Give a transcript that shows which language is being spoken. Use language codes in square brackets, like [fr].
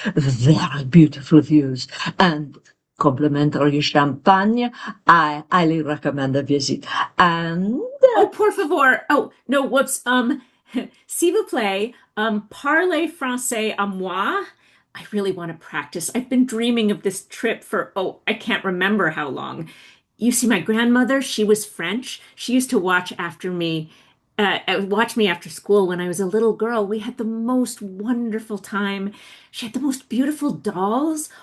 [en] Very beautiful views and complimentary champagne. I highly recommend a visit. And Oh, [es] por favor. [en] Oh, no, whoops. [fr] S'il vous plaît, parlez français à moi. [en] I really want to practice. I've been dreaming of this trip for, I can't remember how long. You see, my grandmother, she was French. She used to watch me after school when I was a little girl. We had the most wonderful time. She had the most beautiful dolls.